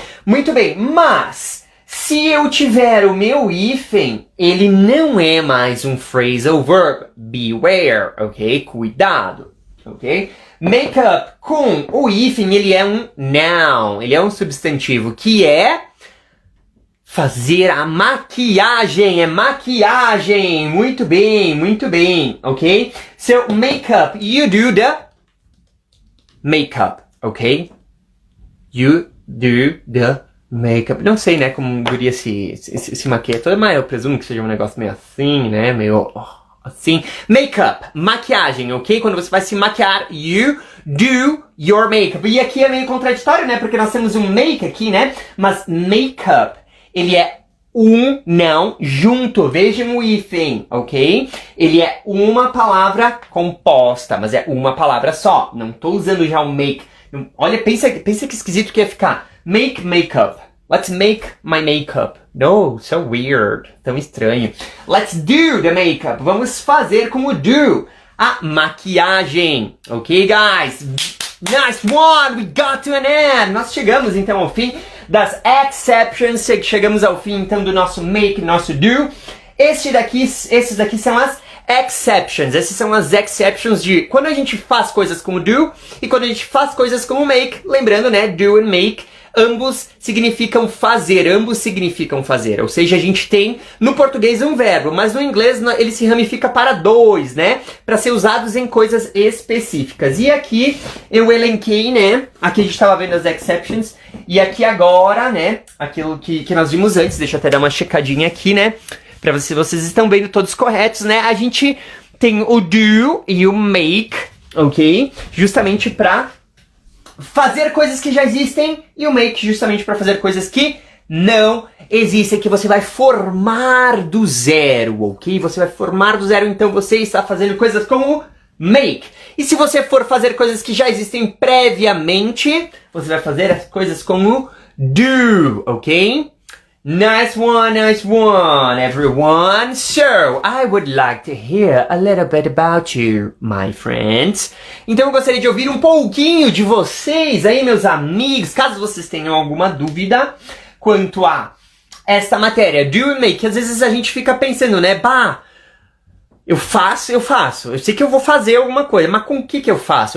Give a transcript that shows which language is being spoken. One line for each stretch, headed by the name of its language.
Portuguese: Muito bem, mas se eu tiver o meu hífen, ele não é mais um phrasal verb,
English: beware,
Portuguese: ok? Cuidado, ok? Make up com o hífen, ele é um noun, ele é um substantivo que é fazer a maquiagem, é maquiagem. Muito bem, ok?
English: So, makeup, you do the makeup, ok? You do the makeup.
Portuguese: Não sei, né, como guria se maquia toda, mas eu presumo que seja um negócio meio assim, né, meio assim. Makeup, maquiagem, ok? Quando você vai se maquiar,
English: you do your makeup.
Portuguese: E aqui é meio contraditório, né, porque nós temos um make aqui, né, mas makeup, ele é um não junto, vejam o hífen, ok? Ele é uma palavra composta, mas é uma palavra só. Não tô usando já o make. Olha, pensa que esquisito que ia ficar. Make makeup.
English: Let's make my makeup. No, so weird.
Portuguese: Tão estranho.
English: Let's do the makeup.
Portuguese: Vamos fazer com o do a maquiagem. Ok, guys?
English: Nice one! We got to an end!
Portuguese: Nós chegamos então ao fim das exceptions. Chegamos ao fim então do nosso make, nosso do. Esses daqui são as exceptions. Essas são as exceptions de quando a gente faz coisas como do e quando a gente faz coisas como make. Lembrando, né? Do and make, ambos significam fazer. Ou seja, a gente tem no português um verbo, mas no inglês ele se ramifica para dois, né? Para ser usados em coisas específicas. E aqui eu elenquei, né? Aqui a gente estava vendo as exceptions. E aqui agora, né? Aquilo que nós vimos antes. Deixa eu até dar uma checadinha aqui, né? Pra ver se vocês estão vendo todos corretos, né? A gente tem o do e o make, ok? Justamente pra fazer coisas que já existem, e o make justamente para fazer coisas que não existe, que você vai formar do zero, ok? Você vai formar do zero, então você está fazendo coisas como make. E se você for fazer coisas que já existem previamente, você vai fazer as coisas como do, ok?
English: Nice one, everyone. So, I would like to hear a little bit about you, my friends.
Portuguese: Então eu gostaria de ouvir um pouquinho de vocês aí, meus amigos, caso vocês tenham alguma dúvida quanto a esta matéria, do e make. Às vezes a gente fica pensando, né, bah, eu faço. Eu sei que eu vou fazer alguma coisa, mas com o que eu faço?